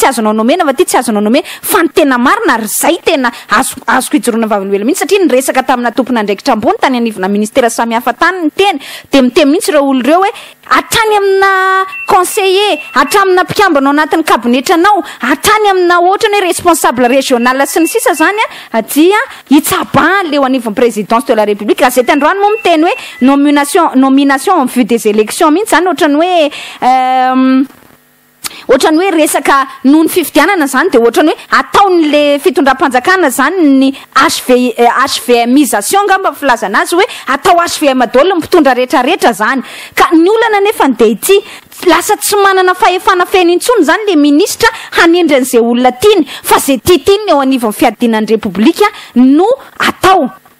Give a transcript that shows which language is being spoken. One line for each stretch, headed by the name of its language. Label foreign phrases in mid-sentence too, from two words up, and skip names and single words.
Malagasy: azonao nomena fa ty tsy azonao nomena fa ny tena marina ary zay tena azoko ijoroana vavalwela mihitsy satria niresaka tamina tompona ndraikitra ambony tany anivona ministera samy hafa tany ny teny de miteny mihitsy ireo olo ireo hoe hatrany amina conseiller hatramina mpikambana ao anatin'ny kabinetranao hatrany amina ohatrany hoe
French: responsable régional
Malagasy: sy ny sisa zany dia hitsaban leo anivon'ny
French: présidence de la république
Malagasy: gazety androany moa miteny hoe
French: nomination en vue des élections
Malagasy: mihitsy zany ohatrany hoe ohatrany hoe resaka noho ny fifidianana zany de ohatrany hoe ataon'le fitondram-panjakana zany ny HVMisation ngamba filazana azy hoe atao HVM daholo ny mpitondra rehetrarehetra zany ka ny olana nefa nde ity lasa tsy manana fahefana fena intsony zany le ministra hanendran'izay olona tiany fa zay tiany eo anivon'ny fiadinan'ny republika no atao